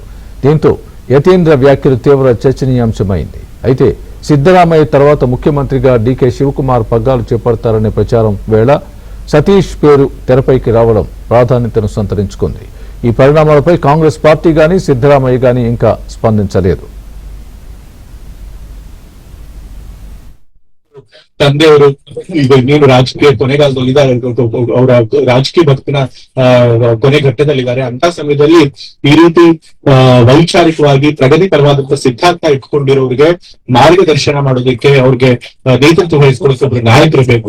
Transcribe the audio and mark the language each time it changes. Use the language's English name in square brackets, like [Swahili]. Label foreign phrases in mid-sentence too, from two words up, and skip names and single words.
[Telugu] దీంతో యతీంద్ర వ్యాఖ్యలు తీవ్ర చర్చనీయాంశమైంది. అయితే సిద్ధరామయ్య తర్వాత ముఖ్యమంత్రిగా డీకే శివకుమార్ పగ్గాలు చేపడతారనే ప్రచారం వేళ సతీష్ పేరు తెరపైకి రావడం ప్రాధాన్యతను సంతరించుకుంది. ఈ పరిణామాలపై కాంగ్రెస్ పార్టీ గాని సిద్ధరామయ్య గాని ఇంకా ಸ್ಪಂದಿಸలేదు. [Kannada] ತಂದೆಯವರು ಈಗ ಇನ್ನೇನು ರಾಜಕೀಯ ಕೊನೆಗಾಲದಲ್ಲಿದ್ದಾರೆ, ಅವರ ರಾಜಕೀಯ ಬದುಕಿನ ಕೊನೆ ಘಟ್ಟದಲ್ಲಿದ್ದಾರೆ. ಅಂತ ಸಮಯದಲ್ಲಿ ಈ ರೀತಿ ವೈಚಾರಿಕವಾಗಿ ಪ್ರಗತಿಪರವಾದಂತಹ ಸಿದ್ಧಾಂತ ಇಟ್ಕೊಂಡಿರೋರಿಗೆ ಮಾರ್ಗದರ್ಶನ ಮಾಡೋದಕ್ಕೆ, ಅವ್ರಿಗೆ ನೇತೃತ್ವ ವಹಿಸ್ಕೊಳ್ಳೋಕೆ ಒಬ್ರು ನಾಯಕರು ಬೇಕು.